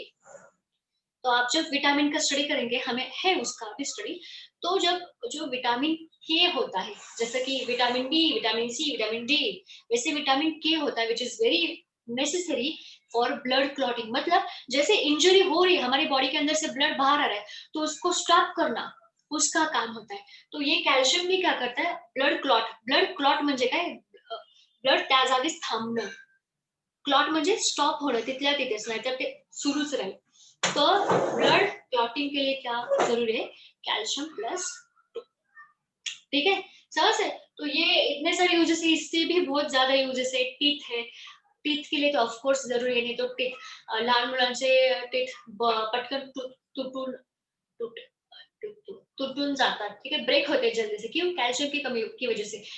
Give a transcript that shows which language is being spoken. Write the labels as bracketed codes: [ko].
[hi] तो आप जब विटामिन का स्टडी करेंगे, हमें है उसका भी स्टडी, तो जब जो विटामिन के होता है, जैसे कि vitamin B, vitamin C, vitamin D, वैसे विटामिन के होता है [en] Which is very necessary for blood clotting. [hi] मतलब जैसे इंजरी हो रही है, हमारी बॉडी के अंदर से ब्लड बाहर आ रहा है, तो उसको स्टॉप करना उसका काम होता है। तो ये कैल्शियम भी क्या करता है, [mr] ब्लड क्लॉट म्हणजे काय, ब्लड त्या जागीच थांबणं, क्लॉट म्हणजे स्टॉप होणं तिथल्या तिथेच, नाही तर ते सुरूच राहील। [hi] तो ब्लड क्लॉटिंग के लिए क्या जरूरी है, कैल्शियम प्लस, ठीक है, समझ से। तो ये इतने सारे यूजेस है, इससे भी बहुत ज्यादा यूजेस है। टीथ है, टीथ के लिए तो ऑफकोर्स जरूरी है, नहीं तो टीथ [mr] लहान मुलांचे टीथ पटकन तुटून तुट तुटून जातात, [hi] ठीक है, ब्रेक होते हैं जल्दी से, क्यों, कैल्शियम की कमी की वजह से।